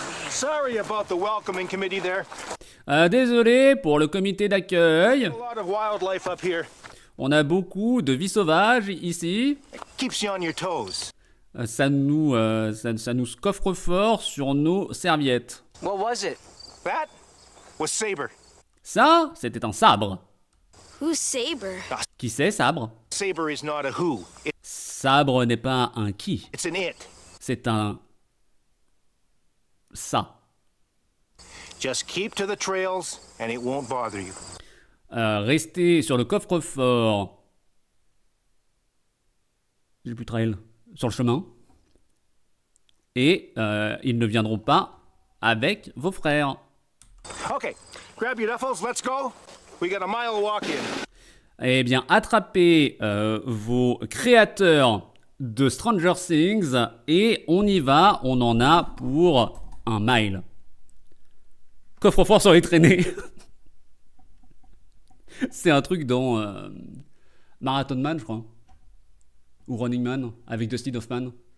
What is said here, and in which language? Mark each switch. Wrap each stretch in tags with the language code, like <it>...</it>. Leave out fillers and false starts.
<en>Sorry about the welcoming committee there.</en> <fr>Désolé pour le comité d'accueil.</fr> <en>A lot of wildlife up here.</en> <fr>On a beaucoup de vie sauvage ici.</fr> <en>Keeps you on your toes.</en> <fr>Ça nous coffre fort sur nos serviettes.</fr> <en>What was it? That was Saber.</en> <fr>Ça, c'était un sabre.</fr> <en>Who's Saber?</en> <fr>Qui c'est, sabre?</fr> <en>Saber is not a who.</en> <fr>Sabre n'est pas un qui.</fr> <en>It's an it.</en> <fr>C'est un... ça.</fr> <en>Just keep to the trails and it won't bother you.</en> <fr>Restez sur le coffre-fort. J'ai plus de trail. Sur le chemin. Et ils ne viendront pas avec vos frères.</fr> <en>Okay, grab your duffels, let's go. We got a mile walk in.</en> <fr>Eh bien, attrapez vos créateurs de Stranger Things et on y va. On en a pour un mile. Coffre-fort sur les traînées. C'est un truc dans Marathon Man, je crois. Ou Running Man, avec Dustin Hoffman.</fr>